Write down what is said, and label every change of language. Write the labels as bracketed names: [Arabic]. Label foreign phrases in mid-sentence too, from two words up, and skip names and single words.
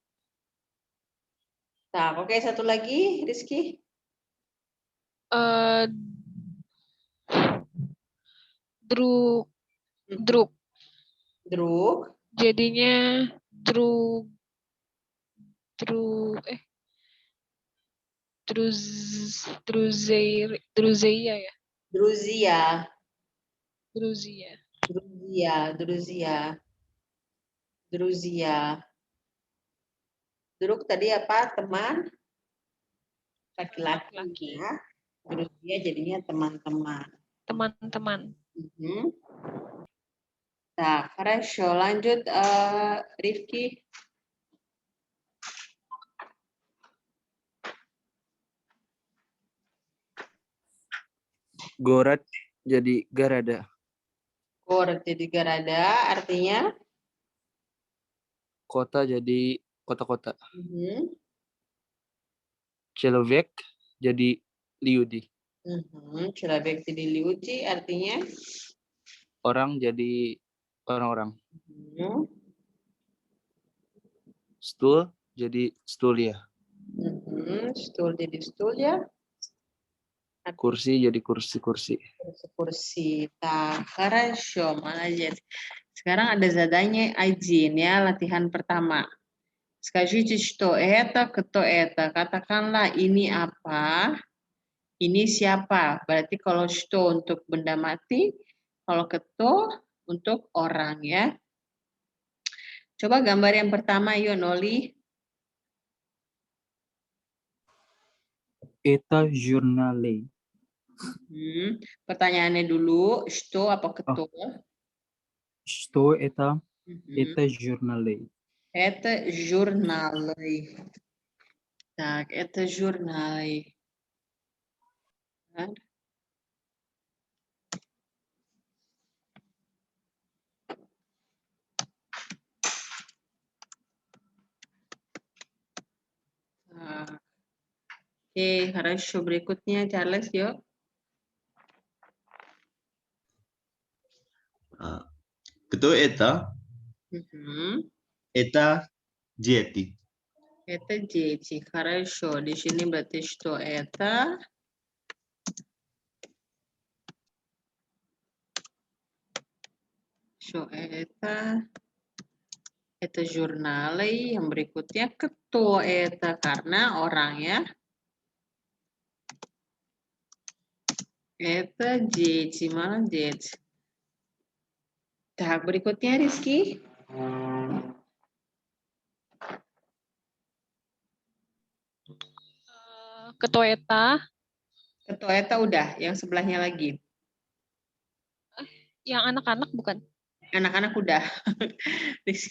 [Indonesian] Nah, oke, satu lagi Rizky. [Russian] Druk. [Indonesian] Jadinya Druzia ya. [Russian] Druzia. Druzia. Druzia. [Indonesian] Druk tadi apa? Teman laki-laki Laki-laki. ya. Druzia jadinya teman-teman. Teman-teman. Nah, хорошо. Lanjut Rifki. [Russian] Город jadi garadā. [Indonesian] Gorod jadi garada artinya Kota jadi kota-kota. [Russian] Человек jadi люди. [Indonesian] Человек jadi люди artinya Orang jadi orang-orang. [Russian] Стул jadi стулья. [Indonesian] Stul jadi stul ya. Kursi jadi kursi-kursi. Kursi. Tak, [Russian] хорошо, молодец. [Indonesian] Sekarang ada zadanya один ya, latihan pertama. [Russian] Скажите, что это, кто это. [Indonesian] Katakanlah ini apa, ini siapa. Berarti kalau что untuk benda mati, kalau кто untuk orang ya. Coba gambar yang pertama yuk, Noli. [Russian] Это журналы. [Indonesian] Pertanyaannya dulu, [Russian] что apa кто? Что это? Это журналы. Это журналы. Так, это журналы. Так. Oke, хорошо. [Indonesian] Berikutnya, Charles, yuk. [Russian] Кто это? Это дети. Это дети. Хорошо. [Indonesian] Di sini berarti [Russian] что это? Что это? Это журналы. [Indonesian] Yang berikutnya [Russian] кто это? [Indonesian] Karena orang ya. [Russian] Это дети. Молодец. Так, [Indonesian] berikutnya Rizky. [Russian] Ketoeta. [Indonesian] Ketoeta udah, yang sebelahnya lagi. Yang anak-anak bukan? Anak-anak udah. Rizky.